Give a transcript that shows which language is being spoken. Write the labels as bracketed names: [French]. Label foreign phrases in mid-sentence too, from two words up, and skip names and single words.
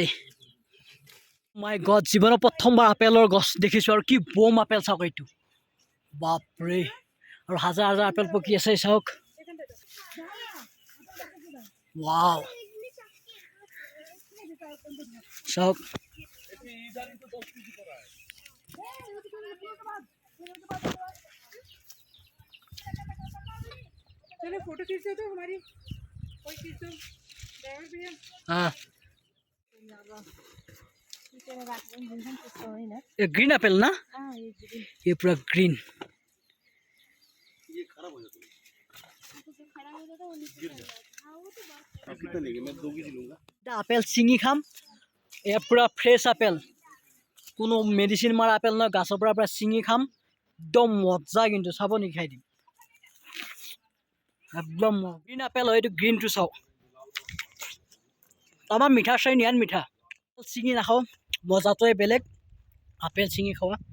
[English] my god, [Assamese] জীৱনত প্ৰথমবাৰ আপেলৰ গছ দেখিছোঁ। আৰু কি বম আপেল চাওক এইটো, বাপৰে। আৰু হাজাৰ হাজাৰ আপেল পকি আছে চাওক। ৱাও, চাওক। [Hindi] चलो फोटो खींचो तो हमारी कोई खींचो ड्राइवर भैया। हाँ, ये [English] green apple [Hindi] ना, ये पूरा ग्रीन। ये खराब हो जाता है, कितना लेंगे? मैं 2 केजी लूंगा। [Assamese] আপেল চিঙি খাম, [Hindi] ये पूरा [English] fresh apple, [Assamese] কোনো মেডিচিন মাৰা আপেল নহয়, গাছৰ পৰা চিঙি খাম। একদম মজা, কিন্তু চাব নেকি খাই দিম একদম। [English] green apple [Assamese] হয় এইটো, গ্ৰীণটো চাওক। আমাৰ মিঠা চাই নিয়ান মিঠা। চিঙি নাখাওঁ, মজাটোৱে বেলেগ আপেল চিঙি খোৱা।